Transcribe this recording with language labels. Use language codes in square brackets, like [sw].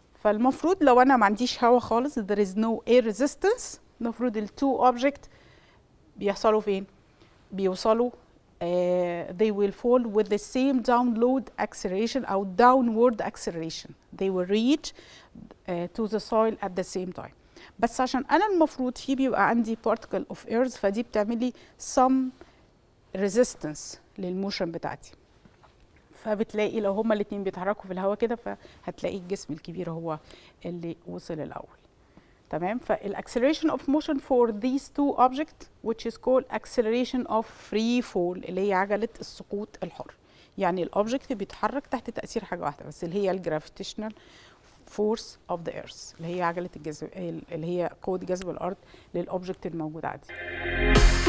[ar] فالمفروض لو انا ما عنديش هواء خالص [en] there is no air resistance، [ar] المفروض التو اوبجكت بيحصلوا فين؟ بيوصلوا [en] they will fall with the same download acceleration أو downward acceleration. They will reach to the soil at the same time. [ar] بس عشان أنا المفروض في بيبقى عندي particle of earth فدي بتعمل لي [en] some resistance [ar] للموشن بتاعتي. فبتلاقي لو هما الاتنين بيتحركوا في الهواء كده فهتلاقي الجسم الكبير هو اللي وصل الأول. تمام؟ فالاكسلريشن اوف موشن فور [en] these two objects which is called acceleration of free fall [ar] اللي هي عجلة السقوط الحر. يعني الاوبجكت بيتحرك تحت تأثير حاجة واحدة بس اللي هي الجرافيتيشنال فورس اوف ذا ايرث اللي هي عجلة الجذب اللي هي قوة جذب الأرض للأوبجكت الموجود عندي.